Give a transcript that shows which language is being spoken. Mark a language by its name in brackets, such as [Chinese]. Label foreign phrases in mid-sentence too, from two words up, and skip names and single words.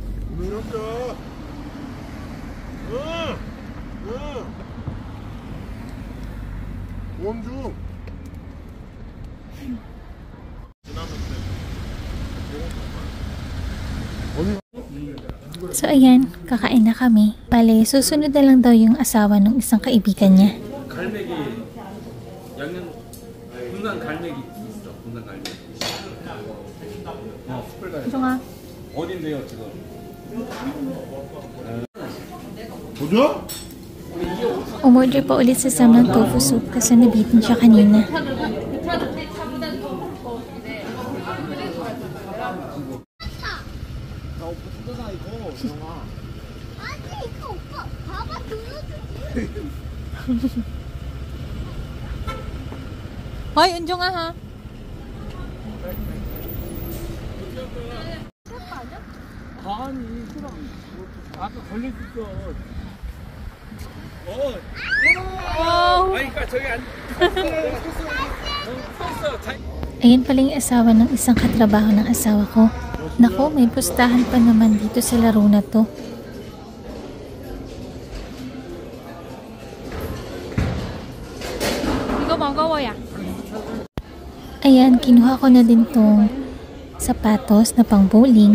[Korean] 원주. [Filipino] So ayan, kakain na kami. Bale, susunod na lang daw yung asawa ng isang kaibigan niya. [Korean] 갈매기 양념 군산 갈매기 있어. 군산 갈매기. 숯불갈매기. [Filipino] Ito nga. [Korean] 어딘데요 지금? 보죠? [Filipino] Umorder pa ulit si Sam ng [English] tofu soup [Filipino] kasi nabitin siya kanina. [Korean] 아니, 그 오빠 봐봐 보여줄게. [Filipino] Hoy, Unjong ha. [Korean] 아니 그럼 아까 걸렸었어. 아니 그러니까 저기 안 섰어. [Filipino] Ayan pala yung asawa ng isang katrabaho ng asawa ko. Naku, may pustahan pa naman dito sa laro na to. Ayan, kinuha ko na din tong sapatos na pang bowling.